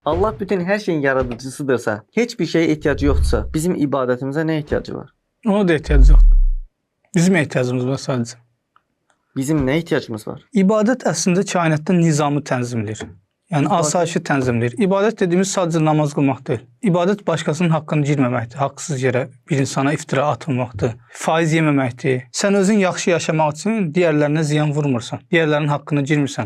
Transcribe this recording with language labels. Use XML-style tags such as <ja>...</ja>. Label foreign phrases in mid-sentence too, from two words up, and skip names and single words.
<tr>Allah bütün her şeyin yaradıcısıdırsa, hiçbir şeye ihtiyacı yoksa, bizim ibadetimize ne ihtiyacı var? Ona da ehtiyacı yok. Bizim ehtiyacımız var sadece. Bizim ne ihtiyacımız var?</tr> <az>İbadət əslində kainatda nizamı tənzimləyir. Yəni asayişi tənzimləyir. İbadət dediyimiz sadəcə namaz qılmaq deyil. İbadət başqasının haqqını girməməkdir. Haqsız yerə bir insana iftira atılmaqdır. Faiz yeməməkdir. Sən özün yaxşı yaşamaq üçün digərlərinə ziyan vurmursan. Digərlərinin haqqını girmirsən.</az>